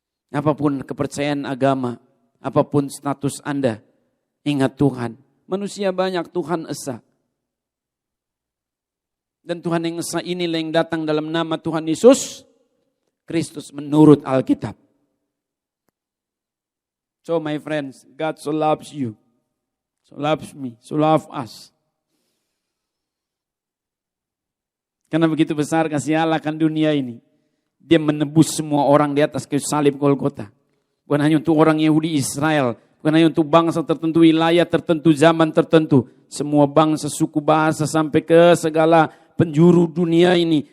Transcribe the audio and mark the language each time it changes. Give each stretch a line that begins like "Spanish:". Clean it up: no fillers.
Indonesian: Apapun kepercayaan agama, apapun status Anda, ingat Tuhan. Manusia banyak, Tuhan esa. Dan Tuhan yang esa inilah yang datang dalam nama Tuhan Yesus Kristus menurut Alkitab.
English: So my friends, God so loves you, so loves me, so loves us.
Indonesian: Karena begitu besar kasih Allah akan dunia ini. Dia menebus semua orang di atas kayu salib Golgota. Bukan hanya untuk orang Yahudi Israel. Bukan hanya untuk bangsa tertentu, wilayah tertentu, zaman tertentu. Semua bangsa, suku, bahasa sampai ke segala penjuru dunia ini.